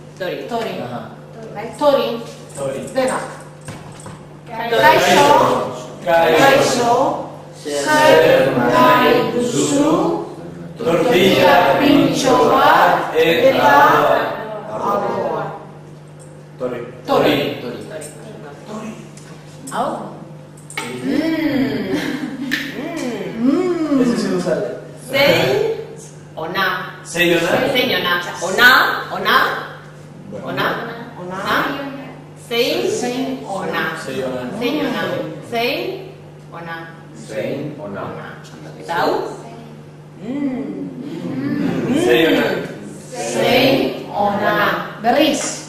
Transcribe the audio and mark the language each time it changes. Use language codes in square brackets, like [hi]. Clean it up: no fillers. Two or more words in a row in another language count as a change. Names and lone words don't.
[eu] Denak. Kaixo. Zer nahi duzu. Tortilla pintxo bat. Eta ardoa. Tori. Hau? [es] Ese sí lo sale. [eu] Zein ona. Ona. Zein ona. Eta hau? Zein ona. Berriz.